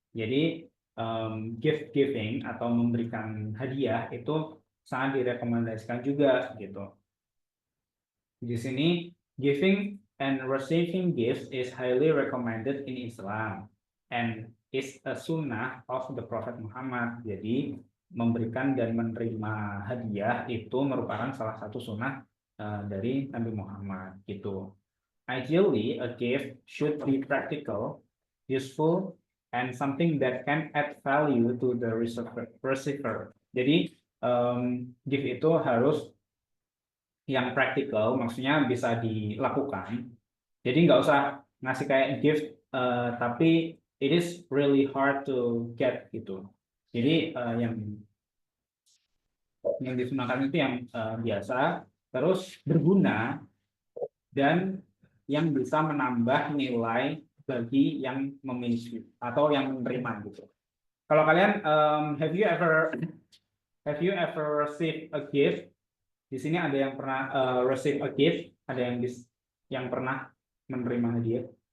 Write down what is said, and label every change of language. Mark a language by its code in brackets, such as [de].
[id] Jadi gift giving atau memberikan hadiah itu sangat direkomendasikan juga gitu. [en] Di sini giving and receiving gifts is highly recommended in Islam and is a sunnah of the Prophet Muhammad. [id] Jadi memberikan dan menerima hadiah itu merupakan salah satu sunnah dari Nabi Muhammad gitu. [en] Ideally, a gift should be practical, useful, and something that can add value to the receiver. [id] Jadi gift itu harus yang praktikal, maksudnya bisa dilakukan. Jadi nggak usah ngasih kayak gift, tapi it is really hard to get gitu. Jadi yang disunahkan itu yang biasa, terus berguna, dan yang bisa menambah nilai bagi yang memiliki atau yang menerima gitu. [en] Kalau kalian have you ever received a gift? [id] Di sini ada yang pernah receive a gift, ada yang pernah menerima hadiah.